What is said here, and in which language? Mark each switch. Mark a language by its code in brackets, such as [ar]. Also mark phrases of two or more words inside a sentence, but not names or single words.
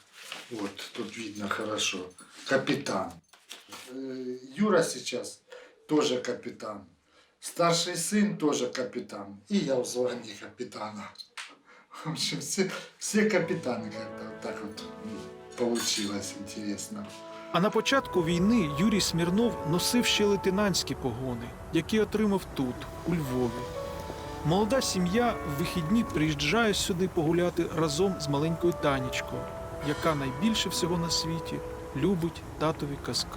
[ru] Вот, тут видно хорошо. Капитан. Юра сейчас тоже капитан. Старший сын тоже капитан. И я в звании капитана. В общем, все капитаны как-то вот так вот получилось интересно. [uk] А на початку війни Юрій Смірнов носив ще лейтенантські погони, які отримав тут, у Львові. Молода сім'я в вихідні приїжджає сюди погуляти разом з маленькою Танечкою, яка найбільше всього на світі любить татові казки.